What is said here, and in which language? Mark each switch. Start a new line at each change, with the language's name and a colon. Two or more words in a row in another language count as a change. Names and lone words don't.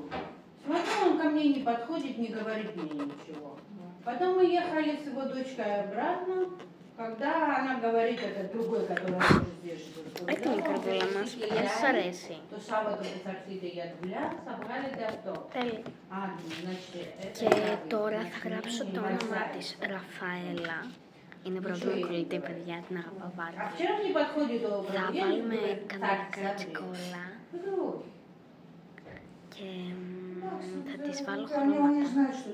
Russian: Смотрю, он ко мне не подходит, не говорит мне ничего. Потом мы ехали с его дочкой обратно, когда она говорит, это другой, который тоже здесь живет.
Greek: Έτοιμη η καρδούλα μας, παιδιά, σας αρέσει. Το Σάββατο που θα έρθετε για δουλειά θα βγάλετε αυτό. Τέλεια. Και τώρα θα γράψω το όνομά της, Ραφαέλα. Είναι πρώτη μου κολλητή, παιδιά, την αγαπάω πάρα πολύ. Θα βάλουμε κανονικά τσικόλα και θα της βάλω χρώματα.